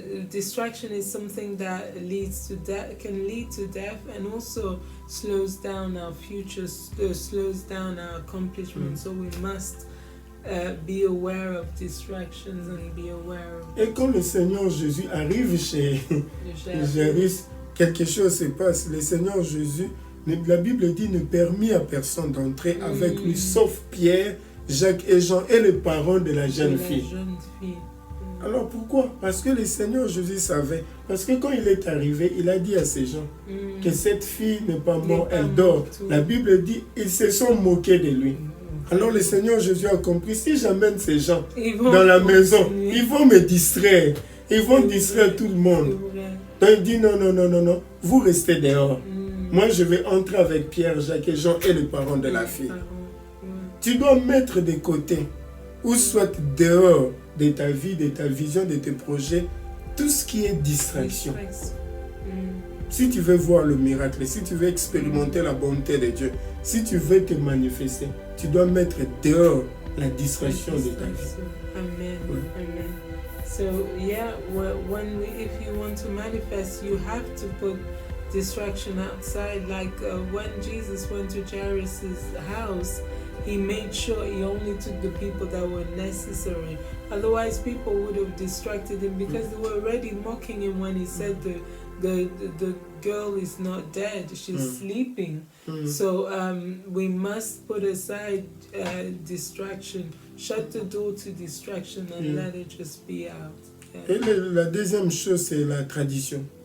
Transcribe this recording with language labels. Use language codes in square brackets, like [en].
[en] Distraction is something that leads to death, can lead to death, and also slows down our future, slows down our accomplishment. So we must be aware of distractions and be aware of... [fr] Et quand le Seigneur Jésus arrive chez Jairus, quelque chose se passe. Le Seigneur Jésus, la Bible dit, ne permit à personne d'entrer avec lui, sauf Pierre, Jacques et Jean et les parents de la jeune fille. Alors pourquoi? Parce que le Seigneur Jésus savait. Parce que quand il est arrivé, il a dit à ces gens que cette fille n'est pas morte, elle dort. La Bible dit, ils se sont moqués de lui. Alors le Seigneur Jésus a compris, si j'amène ces gens dans la maison, ils vont me distraire. Ils vont distraire tout le monde. Donc il dit, non, vous restez dehors. Moi je vais entrer avec Pierre, Jacques et Jean et les parents de la fille. Tu dois mettre de côté, ou soit dehors de ta vie, de ta vision, de tes projets, tout ce qui est distraction. Si tu veux voir le miracle, si tu veux expérimenter la bonté de Dieu, si tu veux te manifester, tu dois mettre dehors la distraction de ta vie. Amen. Amen. [en] So yeah, if you want to manifest, you have to put distraction outside. Like when Jesus went to Jairus' house, he made sure he only took the people that were necessary. Otherwise, people would have distracted him, because they were already mocking him when he said the girl is not dead, she's sleeping. So we must put aside distraction, shut the door to distraction and let it just be out. [fr] Et la deuxième chose, c'est la tradition.